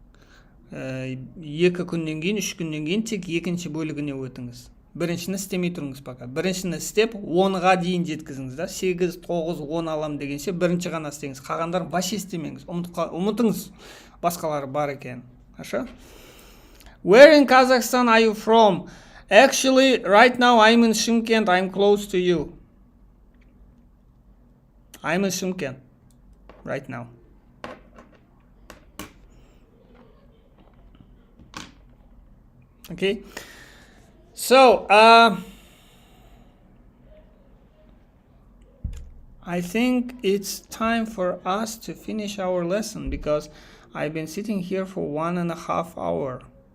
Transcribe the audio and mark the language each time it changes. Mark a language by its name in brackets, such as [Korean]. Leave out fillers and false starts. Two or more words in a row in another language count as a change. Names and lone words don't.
[Kazakh] 2 күннен кейін, 3 күннен кейін тек екінші бөлігіне өтіңіз. Біріншіні істемей тұрыңыз пока. Біріншіні істеп 10-ға дейін жеткізіңіз да. 8, 9, 10 алам дегенше бірінші ғана істеңіз. Қалғандарын вообще істемеңіз. Ұмытыңыз, басқалары бар екен. [Russian] Хорошо? [English] Where in Kazakhstan are you from? Actually, right now I'm in Shymkent. I'm close to you. I'm in Shymkent right now. Okay, so I think it's time for us to finish our lesson because I've been sitting here for 1.5 hours.